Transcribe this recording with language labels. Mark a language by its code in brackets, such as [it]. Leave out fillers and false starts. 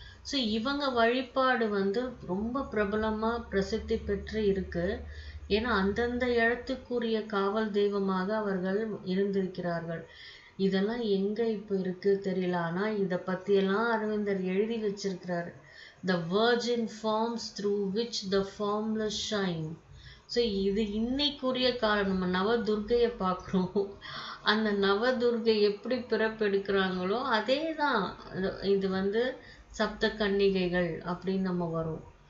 [ta] So இவங்க வழிபாடு ரொம்ப பிரபலமா பிரசித்தி பெற்று இருக்கு. ஏன்னா அந்தந்த இடத்துக்குரிய காவல் தெய்வமாக அவர்கள் இருந்திருக்கிறார்கள். இதெல்லாம் எங்க இப்ப இருக்கு தெரியல. ஆனா இத பத்தியெல்லாம் அரவிந்தர் எழுதி வச்சிருக்கிறாரு. [en] The virgin forms through which the formless shine. [ta] So இது இன்னைக்குரிய காலம். நம்ம நவதுர்கையை பார்க்குறோம். அந்த நவதுர்கை எப்படி பிறப்பெடுக்கிறாங்களோ அதே தான் இது சப்த கன்னிகைகள் அப்படின்னு நம்ம வரும்.